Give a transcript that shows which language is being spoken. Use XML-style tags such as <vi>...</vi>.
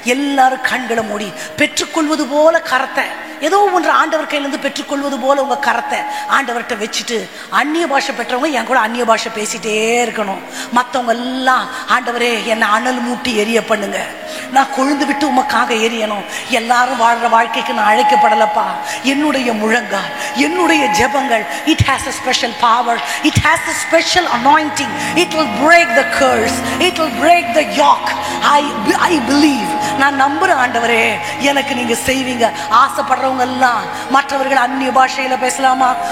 <ta>எல்லாரும் கண்களை மூடி பெற்றுக்கொள்வது போல கரத்தை, ஏதோ ஒன்று ஆண்டவர் கையிலிருந்து பெற்றுக்கொள்வது போல உங்க கரத்தை ஆண்டவர்கிட்ட வச்சுட்டு, அந்நிய பாஷை பெற்றவங்க என் கூட அந்நிய பாஷை பேசிட்டே இருக்கணும். மற்றவங்க எல்லாம் ஆண்டவரே என்னை அனல் மூட்டி எரிய பண்ணுங்க, நான் கொழுந்து விட்டு உமக்காக எரியணும். எல்லாரும் வாழ்ற வாழ்க்கைக்கு நான் அழைக்கப்படலப்பா. என்னுடைய முழங்கால், என்னுடைய ஜெபங்கள்,</ta> <en>it has a special power, it has a special anointing, it will break the curse, it will break the yoke. I believe.</en> <ta>நான் நம்புறேன் ஆண்டவரே, எனக்கு நீங்க செய்வீங்க. ஆசைப்படுறவங்க எல்லாம் மற்றவர்கள் அந்நிய பாஷையில பேசலாமா?</ta>